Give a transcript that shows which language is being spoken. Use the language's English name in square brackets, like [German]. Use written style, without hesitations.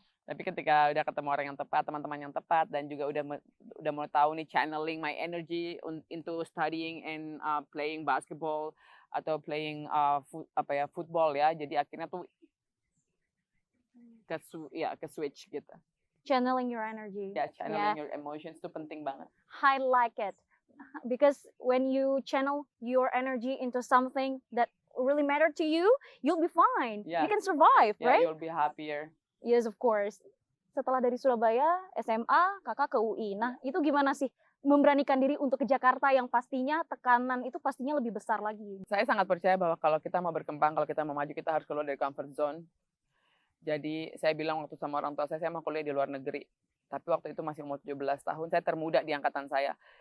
[Indonesian] Tapi ketika udah ketemu orang yang tepat, teman-teman yang tepat, dan juga udah mulai tahu nih [English] channeling my energy into studying and playing basketball [Indonesian] atau [English] playing football [Indonesian] ya. Jadi akhirnya tuh ke switch gitu. [English] Channeling your energy. [Indonesian] Ya, [English] channeling your emotions [Indonesian] itu penting banget. [English] I like it. Because when you channel your energy into something that really matter to you, you'll be fine. Yeah. You can survive, Yeah, right? you'll be happier. Yes, of course. [Indonesian] Setelah dari Surabaya, SMA, kakak ke UI. Nah, itu gimana sih memberanikan diri untuk ke Jakarta yang pastinya tekanan itu pastinya lebih besar lagi? Saya sangat percaya bahwa kalau kita mau berkembang, kalau kita mau maju, kita harus keluar dari comfort zone. Jadi saya bilang waktu sama orang tua saya mau kuliah di luar negeri. Tapi waktu itu masih umur 17 tahun, saya termuda di angkatan saya.